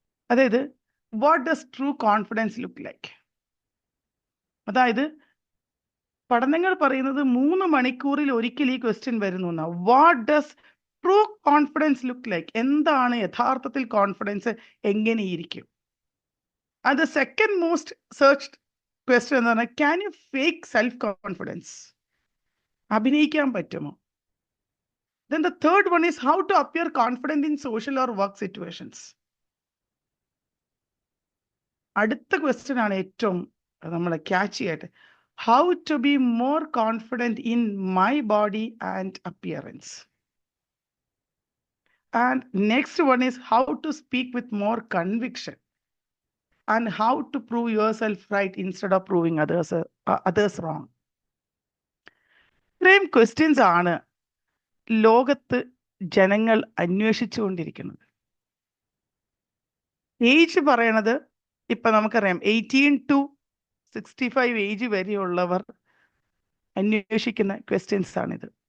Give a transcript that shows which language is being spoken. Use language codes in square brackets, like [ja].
[ml] അതായത് [en] What does true confidence look like. [ml] അതായത് പഠനങ്ങൾ പറയുന്നത് 3 മണിക്കൂറിൽ ഒരിക്കൽ ഈ ക്വസ്റ്റ്യൻ വരുന്നു എന്നാണ്. [en] What does true confidence look like. [ml] എന്താണ് യഥാർത്ഥത്തിൽ കോൺഫിഡൻസ്, എങ്ങനെയിരിക്കും. [en] And the second most searched question [ml] എന്ന് പറഞ്ഞാൽ [en] Can you fake self confidence. [ml] അഭിനയിക്കാൻ പറ്റുമോ. [en] Then the third one is how to appear confident in social or work situations. [ml] അടുത്ത question ആണ് ഏറ്റവും നമ്മളെ ക്യാച്ചി ആയിട്ട്. [en] How to be more confident in my body and appearance. And next one is how to speak with more conviction. And how to prove yourself right instead of proving others wrong. [ml] ഇത്രയും questions ആണ് ലോകത്ത് ജനങ്ങൾ അന്വേഷിച്ചുകൊണ്ടിരിക്കുന്നത്. Age പറയണത് ഇപ്പം നമുക്കറിയാം 18 to 65 age വരെയുള്ളവർ അന്വേഷിക്കുന്ന questions ആണിത്.